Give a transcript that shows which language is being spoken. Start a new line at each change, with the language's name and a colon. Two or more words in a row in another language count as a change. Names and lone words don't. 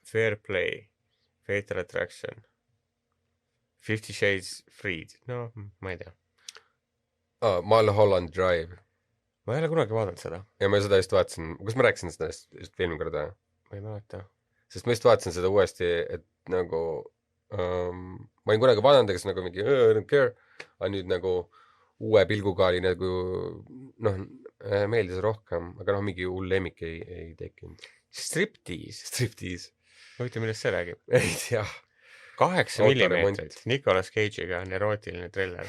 Estonian: Fair Play , Fatal Attraction , 50 Shades Freed , no ma ei tea . Mulholland Drive ma ei ole kunagi vaadanud seda , ja ma seda just vaatasin , kas ma rääkisin seda just eelmine kord või ? ma ei mäleta . sest ma just vaatasin seda uuesti , et nagu ma olin kunagi vaadanud , aga siis nagu mingi
English: I don't care ,
Estonian: aga nüüd nagu uue pilguga oli nagu noh , meeldis rohkem , aga noh , mingi hull lemmik ei tekkinud . Striptease , Striptease . huvitav , millest see räägib ? ei tea . 8 Autoremont. millimeetrit , Nicolas Cage'iga on erootiline triller .